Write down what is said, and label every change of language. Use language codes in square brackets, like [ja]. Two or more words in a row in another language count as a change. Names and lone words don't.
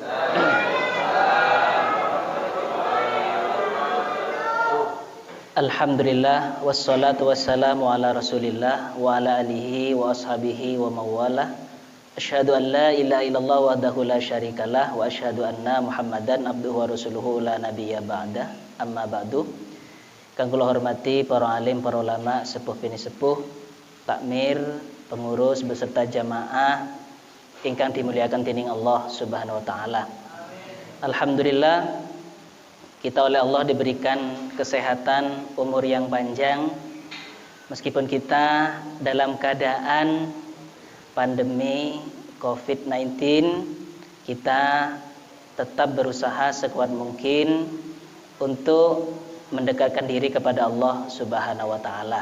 [ar] الحمد لله والصلاة والسلام على رسول الله وعلى آله وأصحابه ومن والاه. أشهد أن لا إله إلا الله وحده لا شريك له وأشهد أن محمدا عبده ورسوله لا نبي بعده. أما بعد. [jv] Kang kula hormati para alim, para ulama, sepuh bini sepuh, takmir, pengurus beserta jamaah ingkang dimuliakan dening Allah [ar] سبحانه وتعالى. [id] Alhamdulillah kita oleh Allah diberikan kesehatan, umur yang panjang meskipun kita dalam keadaan pandemi COVID-19, kita tetap berusaha sekuat mungkin untuk mendekatkan diri kepada Allah [ar] سبحانه وتعالى.